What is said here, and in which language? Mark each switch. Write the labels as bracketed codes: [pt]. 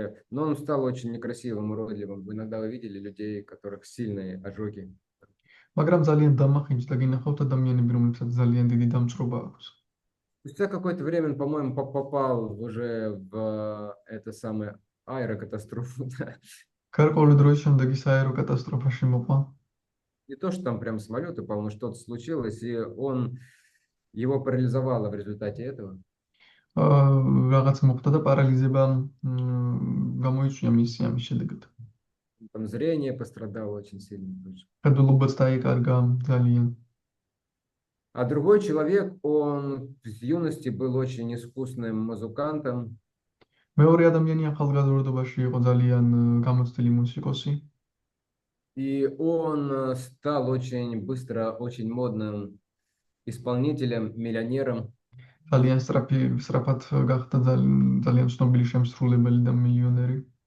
[ru] но он стал очень некрасивым, уродливым. Иногда вы видели людей, у которых сильные ожоги. [ka] მაგრამ ძალიან დამახინჯდა, გინახავთ ადამიანები, რომლებსაც ძალიან დიდი დამწრობა აქვს. [ru] Спустя какое-то время он, по-моему, попал уже в это самое аэрокатастрофу. Да. [ka] გარკვეული დროის შემდეგ ის აეროკატასტროფაში მოყვა. [ru] Не то, что там прям самолет упал, но что-то случилось, и его парализовало в результате этого. [ka] რაღაც მოხდა და პარალიზება გამოიწვია მისი ამის შედეგად. [ru] Там зрение пострадало очень сильно тоже. [ka] ხედულობაც დაიკარგა ძალიან. [ru] А другой человек, он в юности был очень искусным музыкантом. [ka] მეორე ადამიანი ახალგაზრდობაში იყო ძალიან გამოცდილი მუსიკოსი. [ru] И он стал очень быстро, очень модным исполнителем, миллионером. [ka] ძალიან სწრაფად გახდა ძალიან ცნობილი შემსრულებელი და მილიონერი.